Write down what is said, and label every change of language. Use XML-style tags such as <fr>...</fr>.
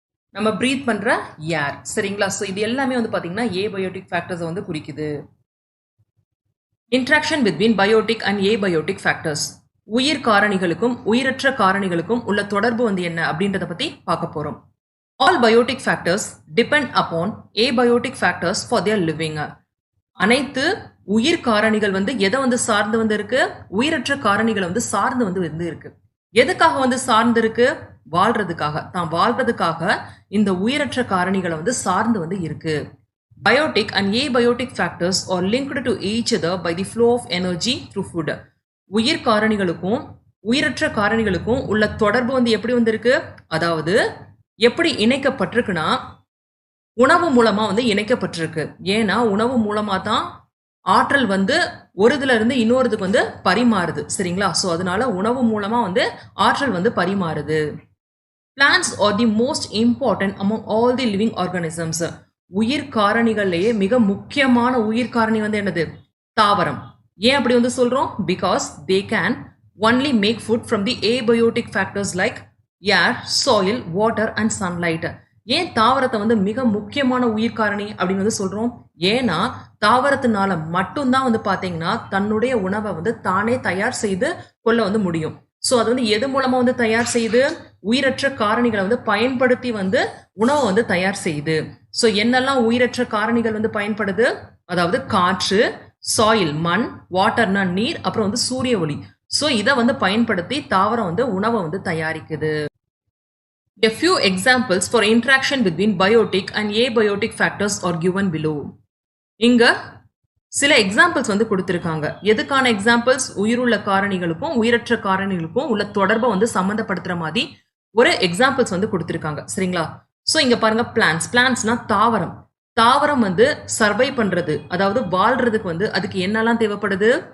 <ta>நம்ம பிரீத் பண்ற ஏர். சரிங்களா? ஸோ இது எல்லாமே வந்து பாத்தீங்கன்னா ஏபயோட்டிக் ஃபேக்டர்ஸ் வந்து குறிக்குது.</ta> <en>Interaction between biotic and abiotic factors.</en> <ta>உயிர் காரணிகளுக்கும் உயிரற்ற காரணிகளுக்கும் உள்ள தொடர்பு வந்து என்ன அப்படின்றத பத்தி பார்க்க போறோம்.</ta> <en>All biotic factors depend upon abiotic factors for their living.</en> <ta>அனைத்து உயிர் காரணிகள் வந்து எதை வந்து சார்ந்து வந்து இருக்கு? உயிரற்ற காரணிகளை வந்து சார்ந்து வந்து இருக்கு. எதுக்காக வந்து சார்ந்து இருக்கு? வாழ்றதுக்காக. தான் வாழ்றதுக்காக இந்த உயிரற்ற காரணிகளை வந்து சார்ந்து வந்து இருக்கு.</ta> <en>Biotic and abiotic factors are linked to each other by the flow of energy through food.</en> <ta>உயிர் காரணிகளுக்கும் உயிரற்ற காரணிகளுக்கும் உள்ள தொடர்பு வந்து எப்படி வந்து இருக்கு? அதாவது எப்படி இணைக்கப்பட்டிருக்குன்னா உணவு மூலமா வந்து இணைக்கப்பட்டிருக்கு. ஏன்னா உணவு மூலமா தான் ஆற்றல் வந்து ஒரு இதுல இருந்து இன்னொருதுக்கு வந்து பரிமாறுது. சரிங்களா? ஸோ அதனால உணவு மூலமா வந்து ஆற்றல் வந்து பரிமாறுது.</ta> <en>Plants are the most important among all the living organisms.</en> <ta>உயிர் காரணிகள்லயே மிக முக்கியமான உயிர் காரணி வந்து என்னது? தாவரம். ஏன் அப்படி வந்து சொல்றோம்?</ta> <en>Because they can only make food from the abiotic factors like air, soil, water and sunlight.</en> <ta>ஏன் தாவரத்தை வந்து மிக முக்கியமான உயிர் காரணி அப்படின்னு வந்து சொல்றோம்? ஏன்னா தாவரத்தினால மட்டும்தான் வந்து பாத்தீங்கன்னா தன்னுடைய உணவை வந்து தானே தயார் செய்து கொள்ள வந்து முடியும். ஸோ அது வந்து எது மூலமா வந்து தயார் செய்து? உயிரற்ற காரணிகளை வந்து பயன்படுத்தி வந்து உணவை வந்து தயார் செய்யுது. ஸோ என்னெல்லாம் உயிரற்ற காரணிகள் வந்து பயன்படுது, அதாவது காற்று, சாயில் மண், வாட்டர்னா நீர், அப்புறம் வந்து சூரிய ஒளி. ஸோ இதை வந்து பயன்படுத்தி தாவரம் வந்து உணவை வந்து தயாரிக்குது.</ta> <en>A few examples for interaction between biotic and abiotic factors are given below.</en> <ta>இங்க சில எக்ஸாம்பிள்ஸ் வந்து கொடுத்திருக்காங்க. எதுக்கான எக்ஸாம்பிள்ஸ்? உயிருள்ள காரணிகளுக்கும் உயிரற்ற காரணிகளுக்கும் உள்ள தொடர்பை வந்து சம்பந்தப்படுத்துற மாதிரி ஒரு எக்ஸாம்பிள்ஸ் வந்து கொடுத்திருக்காங்க. சரிங்களா? ஸோ இங்க பாருங்க, பிளான்ட்ஸ்னா தாவரம். தாவரம் வந்து சர்வை பண்றது, அதாவது வாழ்றதுக்கு வந்து அதுக்கு என்னெல்லாம் தேவைப்படுது?</ta>